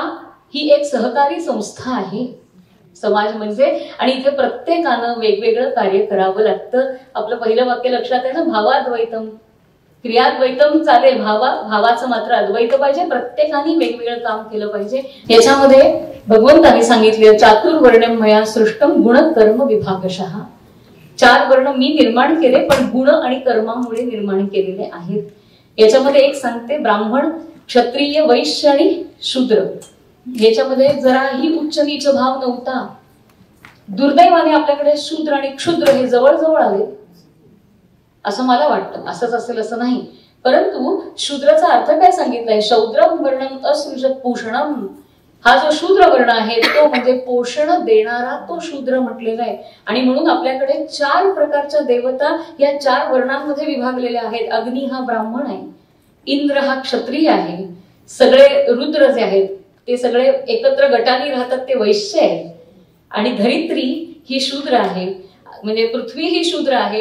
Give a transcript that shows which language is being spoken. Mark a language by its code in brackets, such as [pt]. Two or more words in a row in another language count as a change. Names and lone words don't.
[mr] ही एक सहकारी संस्था आहे समाज म्हणजे. आणि इथे प्रत्येकानं वेगवेगळं कार्य करावं लागतं. आपलं पहिलं वाक्य लक्षात आहे ना, भावाद्वैतम. क्रियाद्वैतम चालेल, भावाचं मात्र अद्वैत पाहिजे. प्रत्येकाने वेगवेगळं काम केलं पाहिजे. याच्यामध्ये भगवंताने सांगितले, [sa] चातुर्वर्ण्यम मया सृष्टम गुण कर्म विभागशः. [mr] 4 वर्ण मी निर्माण केले, पण गुण आणि कर्मामुळे निर्माण केलेले आहेत. याच्यामध्ये एक सांगते, ब्राह्मण, क्षत्रिय, वैश्य आणि शूद्र. याच्यामध्ये जराही उच्च नीच भाव नव्हता. दुर्दैवाने आपल्याकडे शूद्र आणि क्षुद्र हे जवळ आले असं मला वाटतं. असंच असेल असं नाही, परंतु शूद्राचा अर्थ काय सांगितलाय? [sa] शौद्रम वर्णम असृजत पोषणम. [mr] हा जो शूद्र वर्ण आहे तो म्हणजे पोषण देणारा, तो शूद्र म्हटलेला आहे. आणि म्हणून आपल्याकडे 4 प्रकारच्या देवता या 4 वर्णांमध्ये विभागलेल्या आहेत. अग्नी हा ब्राह्मण आहे, इंद्र हा क्षत्रिय आहे, सगळे रुद्र जे आहेत ते सगळे एकत्र गटाने राहतात ते वैश्य आहे, आणि धरित्री ही शूद्र आहे, म्हणजे पृथ्वी ही शूद्र आहे.